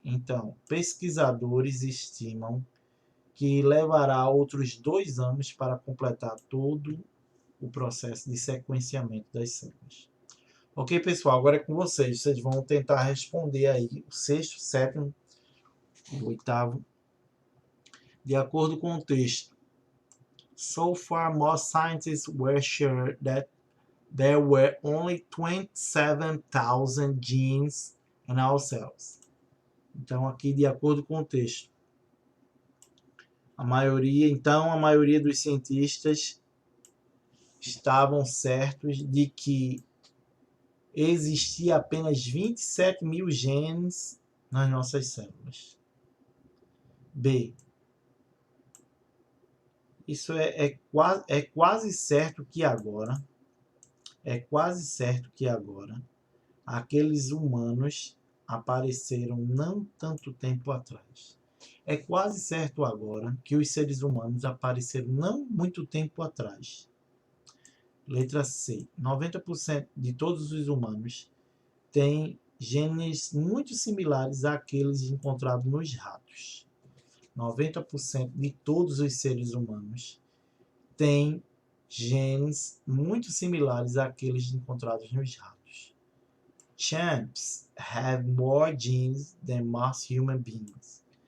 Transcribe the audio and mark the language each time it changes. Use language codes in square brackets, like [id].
[pt] Então, pesquisadores estimam que levará outros 2 anos para completar todo o processo de sequenciamento das células. Ok, pessoal, agora é com vocês. Vocês vão tentar responder aí o 6º, 7º e o 8º, de acordo com o texto. [en] So far, most scientists were sure that there were only 27,000 genes in our cells. [pt] Então, aqui, de acordo com o texto, a maioria dos cientistas estavam certos de que existia apenas 27 mil genes nas nossas células. B. Isso é quase certo que agora, aqueles humanos apareceram não tanto tempo atrás. É quase certo agora que os seres humanos apareceram não muito tempo atrás. Letra C. 90% de todos os humanos têm genes muito similares àqueles encontrados nos ratos. 90% de todos os seres humanos têm genes muito similares àqueles encontrados nos ratos. [en] Chimps have more genes than most human beings.